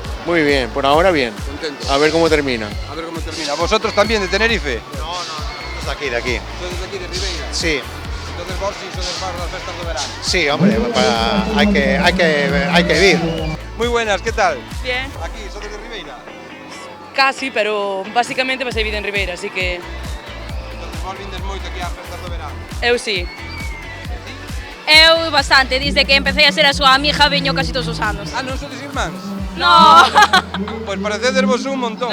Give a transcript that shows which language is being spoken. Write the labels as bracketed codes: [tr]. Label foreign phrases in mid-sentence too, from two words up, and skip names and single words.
[es] Muy bien, por ahora bien. Contento. A ver cómo termina. A ver cómo termina. ¿Vosotros también de Tenerife? No, de aquí, de aquí. ¿Sois de aquí, de Ribeira? Sí, Entonces vos sí sois para las festas de verano. sí, hombre, hay que vivir. Muy buenas, ¿qué tal? Bien, Aquí, sois de Ribeira. [gl] casi, pero basicamente pasei vida en Ribeira, así que Entonces vos vindes moito aquí ás festas do verano. eu sí. Eu bastante, desde que empecé a ser a súa amiga veño casi todos os anos. Ah, non sodes irmáns? [es] No. [gl] Pois parecedervos un montón,